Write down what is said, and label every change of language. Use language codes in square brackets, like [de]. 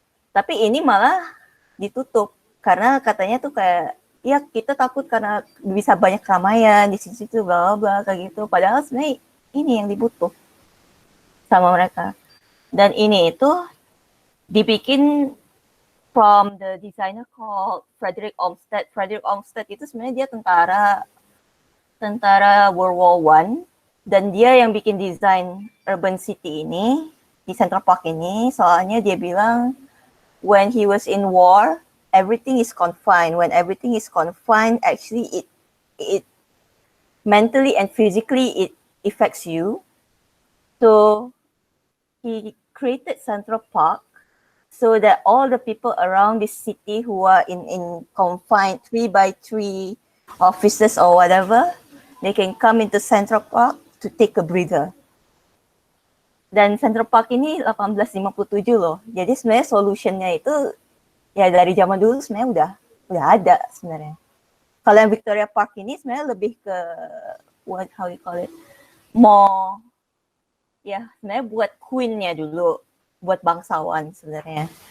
[id] Tapi ini malah ditutup karena katanya tuh kayak ya kita takut karena bisa banyak keramaian di situ bla bla kayak gitu. Padahal sebenarnya ini yang dibutuh sama mereka. Dan ini itu dibikin [en] from the designer called Frederick Olmsted. [id] Frederick Olmsted itu sebenarnya dia tentara World War One, dan dia yang bikin desain urban city ini di Central Park ini. Soalnya dia bilang [en] when he was in war, everything is confined. When everything is confined, actually it mentally and physically it affects you. So he created Central Park so that all the people around this city who are in confined 3x3 offices or whatever, they can come into Central Park to take a breather. [id] Dan Central Park ini 1857 loh. Jadi sebenarnya solutionnya itu ya dari zaman dulu sebenarnya udah ada sebenarnya. Kalau yang Victoria Park ini sebenarnya lebih ke [en] how you call it, [id] more ya sebenarnya buat queen-nya dulu, buat bangsawan sebenarnya.